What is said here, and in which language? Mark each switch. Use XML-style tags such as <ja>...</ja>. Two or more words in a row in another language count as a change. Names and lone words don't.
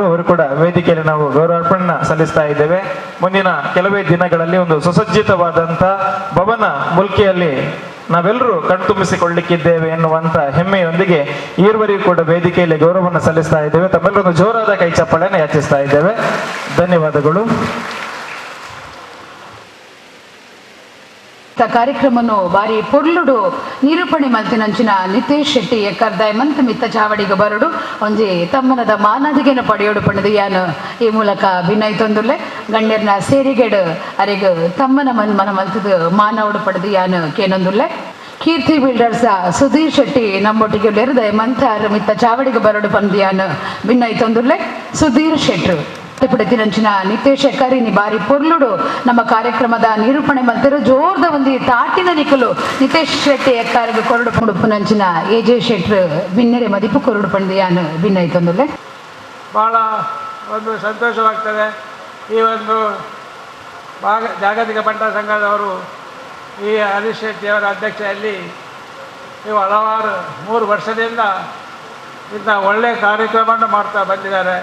<kn>ಅವರು ಕೂಡ ವೇದಿಕೆಯಲ್ಲಿ ನಾವು ಗೌರವಾರ್ಪಣೆ ಸಲ್ಲಿಸ್ತಾ ಇದ್ದೇವೆ. ಮುಂದಿನ ಕೆಲವೇ ದಿನಗಳಲ್ಲಿ ಒಂದು ಸುಸಜ್ಜಿತವಾದಂಥ ಭವನ ಮುಲ್ಕಿಯಲ್ಲಿ ನಾವೆಲ್ಲರೂ ಕಣ್ತುಂಬಿಸಿಕೊಳ್ಳಿಕ್ಕಿದ್ದೇವೆ ಎನ್ನುವಂತ ಹೆಮ್ಮೆಯೊಂದಿಗೆ ಈವರೆಗೂ ಕೂಡ ವೇದಿಕೆಯಲ್ಲಿ ಗೌರವವನ್ನು ಸಲ್ಲಿಸ್ತಾ ಇದ್ದೇವೆ. ತಮ್ಮೆಲ್ಲರೂ ಜೋರಾದ ಕೈ ಚಪ್ಪಾಳೆಯನ್ನು ಯಾಚಿಸ್ತಾ ಇದ್ದೇವೆ. ಧನ್ಯವಾದಗಳು.</kn> <tcy>ಕಾರ್ಯಕ್ರಮವನ್ನು ಬಾರಿ ಪೊರ್ಲುಡು ನಿರೂಪಣೆ ಮಲ್ತಿನಂಚಿನ ನಿತೇಶ್ ಶೆಟ್ಟಿ ಎಕ್ಕರ್ ದಯಮಂತ ಮಿತ್ತ ಚಾವಡಿಗೆ ಬರಡು ಒಂಜಿ ತಮ್ಮನದ ಮಾನದಿಗೆನ ಪಡೆಯೋಡು ಪಣದು ಯಾನು ಈ ಮೂಲಕ ಭಿನ್ನೈತೊಂದುಲ್ಲೆ ಗಣ್ಯರ್ನ ಸೇರಿಗೆಡು ಅರೆಗ್ ತಮ್ಮನ ಮನ ಮಲ್ತದು ಮಾನವಡು ಪಡೆದು ಯಾನು ಕೇನೊಂದುಲ್ಲೆ. ಕೀರ್ತಿ ಬಿಲ್ಡರ್ಸ್ ಸುಧೀರ್ ಶೆಟ್ಟಿ ನಮ್ಮೊಟ್ಟಿಗೆ ದಯಮಂತ ಮಿತ್ತ ಚಾವಡಿಗೆ ಬರಡು ಪಂದು ಯಾನು ಭಿನ್ನೈತೊಂದುಲ್ಲೆ. ಸುಧೀರ್ ಶೆಟ್ರು ಪಡೆದಿನಂಚಿನ ನಿತೇಶ್ ಎಕ್ಕರಿನಿ ಬಾರಿ ಪೊರ್ಲುಡು ನಮ್ಮ ಕಾರ್ಯಕ್ರಮದ ನಿರೂಪಣೆ ಮಲ್ತರು ಜೋರ್ದ ಒಂದು ತಾಟಿನ ನಿಕಲು ನಿತೇಶ್ ಶೆಟ್ಟಿ ಎಕ್ಕರಿಗೆ ಕೊರಡು ಪುಡುಪುನಂಚಿನ ಎಜೆ ಶೆಟ್ರು ಭಿನ್ನರೆ ಮದಿಪು ಕೊರಡು ಪಂದು ಯಾನು ಭಿನ್ನೈತೊಂದುಲ್ಲೆ.</tcy> <kn>ಭಾಳ ಒಂದು ಸಂತೋಷವಾಗ್ತದೆ. ಈ ಒಂದು ಜಾಗತಿಕ ಬಂಟ ಸಂಘದವರು ಈ ಹರೀಶ್ ಶೆಟ್ಟಿಯವರ ಅಧ್ಯಕ್ಷತೆಯಲ್ಲಿ ಇವು ಹಲವಾರು 3 ವರ್ಷದಿಂದ ಇಂಥ ಒಳ್ಳೆಯ ಕಾರ್ಯಕ್ರಮವನ್ನು ಮಾಡ್ತಾ ಬಂದಿದ್ದಾರೆ.</kn>